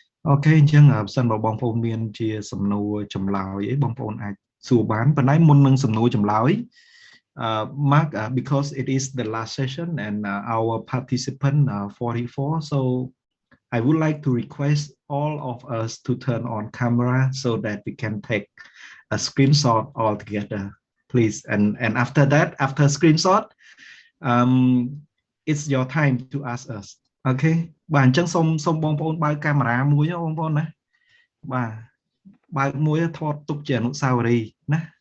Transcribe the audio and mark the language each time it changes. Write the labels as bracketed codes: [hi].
[km] អូខេអញ្ចឹងបើសិនបើបងប្អូនមានជាសំណួរចម្លើយអីបងប្អូនអាចសួរបានប៉ុន្តែមុននឹងសំណួរចម្លើយ [en] Mark, because it is the last session and our participant 44, so I would like to request all of us to turn on camera so that we can take a screenshot all together, please. And after that, after screenshot, it's your time to ask us. Okay. [km] បាទអញ្ចឹងសូមបងប្អូនបើកកាមេរ៉ាមួយបងប្អូនណាបាទបើកមួយថតទុកជាអនុស្សាវរីយ៍ណា